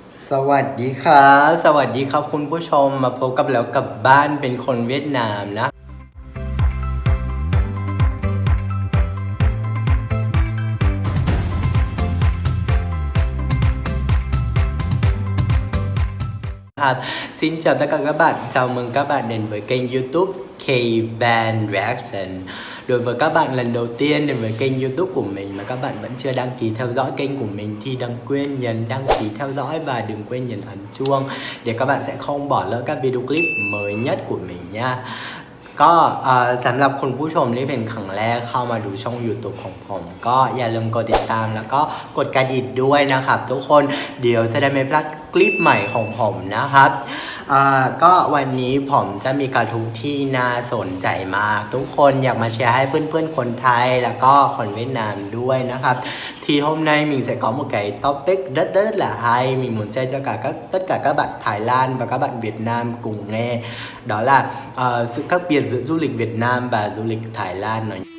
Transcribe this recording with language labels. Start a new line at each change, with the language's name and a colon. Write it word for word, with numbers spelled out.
Thai: สวัสดีครับสวัสดีครับคุณผู้ชมมาพบกับแล้วกับบ้านเป็นคนเวียดนามนะ
Vietnamese: À, xin chào tất cả các bạn, chào mừng các bạn đến với kênh YouTube K-Band Reaction. Đối với các bạn lần đầu tiên đến với kênh YouTube của mình mà các bạn vẫn chưa đăng ký theo dõi kênh của mình thì đừng quên nhấn đăng ký theo dõi và đừng quên nhấn ấn chuông để các bạn sẽ không bỏ lỡ các video clip mới nhất của mình nha.
Thai: ก็เอ่อสำหรับคุณผู้ชมที่เป็นครั้งแรกเข้ามาดูช่อง YouTube ของผม ก็อย่าลืมกดติดตามแล้วก็กดกระดิ่งด้วยนะครับทุกคนเดี๋ยวจะได้ไม่พลาดคลิปใหม่ของผมนะครับ เอ่อก็วันนี้ผมจะมีกระทู้ที่น่าสนใจมาก ทุกคนอยากมาแชร์ให้เพื่อนๆคนไทยแล้วก็คนเวียดนามด้วยนะครับ
Vietnamese: thì hôm nay mình sẽ có một cái topic rất rất là hay mình muốn share cho cả các tất cả các bạn Thái Lan và các bạn Việt Nam cùng nghe, đó là ờ, sự khác biệt giữa du lịch Việt Nam và du lịch Thái Lan nó.